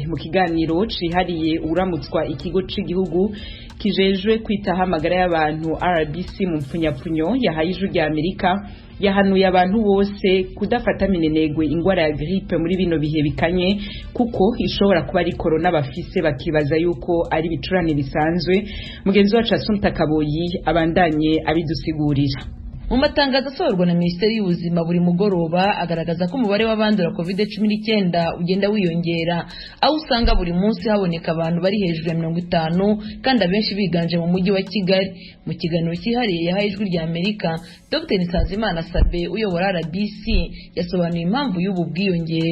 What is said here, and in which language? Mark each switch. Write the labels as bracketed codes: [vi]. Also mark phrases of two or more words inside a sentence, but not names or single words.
[rn] Mu kiganiro cihariye uramutswa ikigo c'igihugu kijejwe kwitaho amagara y'abantu RBC mu mpfunyapfunyo yahaye ijwi rya Amerika yahanuye abantu bose kudafata minenegwe ingwara ya grippe muri bino bihe bikanye kuko ishobora kuba ari corona bafise bakibaza yuko ari bicurane bisanzwe. Mugenzi wacu Assumpta Kaboyi abandanye abidusigurira. [rw] Mu matangazo asohorwa na Minisiteri y'Ubuzima buri mugoroba agaragaza ko umubare w'abandura COVID-19 ugenda wiyongera, aho usanga buri munsi haboneka abantu bari hejuru ya 50 kandi abenshi biganje mu mujyi wa Kigali. Mu kiganiro cyihariye yahaye ijwi rya Amerika, Dr. Nsanzimana Sabe uyobora RBC yasobanuye impamvu y'ubu bwiyongere.